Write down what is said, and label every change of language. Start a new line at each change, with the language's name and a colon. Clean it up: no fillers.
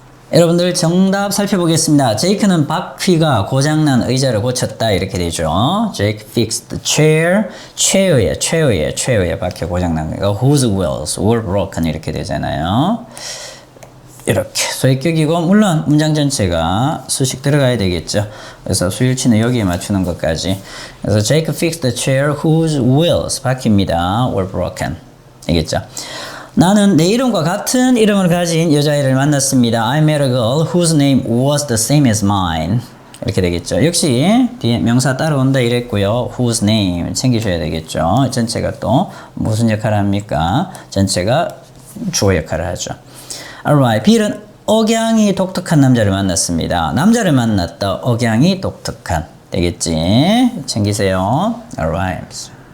Korean: 여러분들 정답 살펴보겠습니다. 제이크는 바퀴가 고장난 의자를 고쳤다 이렇게 되죠.
English: Jake fixed the chair.
Korean: 최후의 바퀴 고장난 거니까
English: whose wheels were broken
Korean: 이렇게 되잖아요. 이렇게 소액격이고 물론 문장 전체가 수식 들어가야 되겠죠. 그래서 수일치는 여기에 맞추는 것까지. 그래서
English: Jake fixed the chair whose wheels
Korean: 바퀴입니다.
English: were broken.
Korean: 알겠죠? 나는 내 이름과 같은 이름을 가진 여자아이를 만났습니다.
English: I met a girl whose name was the same as mine.
Korean: 이렇게 되겠죠. 역시 뒤에 명사 따라온다 이랬고요. whose name 챙기셔야 되겠죠. 전체가 또 무슨 역할을 합니까? 전체가 주어 역할을 하죠.
English: Alright.
Korean: B는 억양이 독특한 남자를 만났습니다. 남자를 만났다. 억양이 독특한. 되겠지? 챙기세요.
English: Alright.